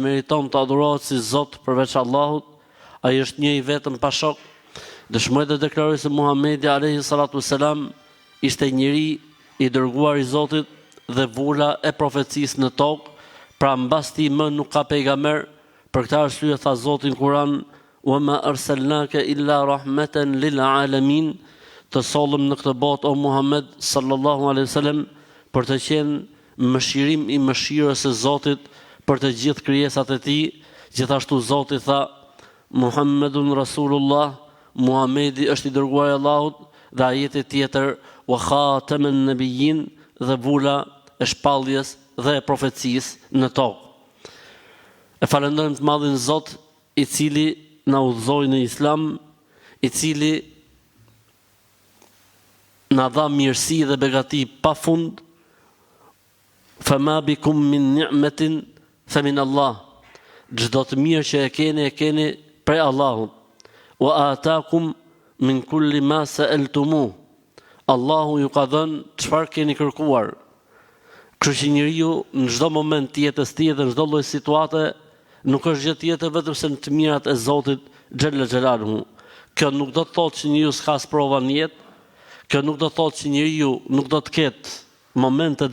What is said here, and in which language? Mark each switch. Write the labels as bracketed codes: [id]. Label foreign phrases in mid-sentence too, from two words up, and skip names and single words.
[sq] meriton të adhurohet si Zot përveç Allahut ai është një i vetëm pa shok dëshmoj dhe deklaroj se Muhamedi [ar] عليه الصلاة والسلام [sq] ishte njeri i dërguar i Zotit dhe vula e profecisë në tokë, pra mbas tij më nuk ka pejgamber, për këtë arsye tha Zoti në Kur'an: [ar] "وما أرسلناك إلا رحمة للعالمين", [sq] të sollëm në këtë botë o Muhammed [ar] صلى الله عليه وسلم [sq] për të qenë mëshirim i mëshirës së Zotit për të gjithë krijesat e Tij, gjithashtu Zoti tha: [ar] "محمد رسول الله", [sq] Muhamedi është i dërguar i Allahut, dhe ajeti tjetër: [ar] "وخاتم النبيين", [sq] dhe vula e shpalljes dhe e profecisë në tokë. E falenderojmë të madhin Zot i cili na udhëzoi në Islam, i cili na dha mirësi dhe begati pafund. [ar] فما بكم من نعمة فمن الله. [sq] Çdo të mirë që e keni prej Allahut. [ar] وآتاكم من كل ما سألتموه. [sq] Allahu ju ka dhënë çfarë keni kërkuar. Kështu që njeriu në çdo moment të jetës tij dhe në çdo lloj situate nuk është gjë tjetër vetëm se në të mirat e Zotit xhelaluhu. Kjo nuk do të thotë që njeriu s'ka sprova në jetë, kjo nuk do të thotë që njeriu nuk do të ketë momente